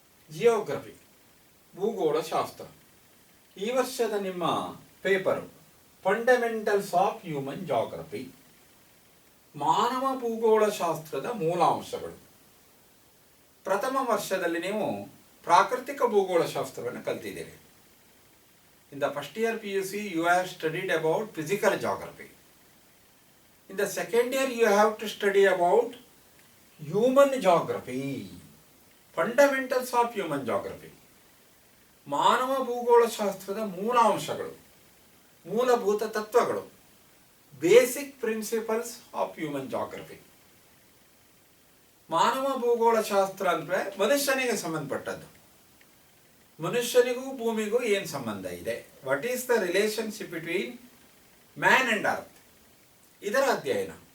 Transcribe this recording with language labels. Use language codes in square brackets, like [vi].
[kn] Geography, ಭೂಗೋಳಶಾಸ್ತ್ರ. ಈ ವರ್ಷದ ನಿಮ್ಮ paper [en] fundamentals of human geography, [kn] ಮಾನವ ಭೂಗೋಳಶಾಸ್ತ್ರದ ಮೂಲಾಂಶಗಳು. ಪ್ರಥಮ ವರ್ಷದಲ್ಲಿ ನೀವು ಪ್ರಾಕೃತಿಕ ಭೂಗೋಳಶಾಸ್ತ್ರವನ್ನು ಕಲ್ತಿದ್ದೀರಿ. [en] In the first year PUC you have studied about physical geography. In the second year you have to study about human geography, fundamentals of human geography. [kn] ಮಾನವ ಭೂಗೋಳಶಾಸ್ತ್ರದ ಮೂಲಾಂಶಗಳು, ಮೂಲಭೂತ ತತ್ವಗಳು, [en] Basic principles of human geography. [kn] ಮಾನವ ಭೂಗೋಳಶಾಸ್ತ್ರ ಅಂದರೆ ಮನುಷ್ಯನಿಗೆ ಸಂಬಂಧಪಟ್ಟದ್ದು. ಮನುಷ್ಯನಿಗೂ ಭೂಮಿಗೂ ಏನು ಸಂಬಂಧ ಇದೆ, [en] what is the relationship between man and earth, [kn] ಇದರ ಅಧ್ಯಯನ.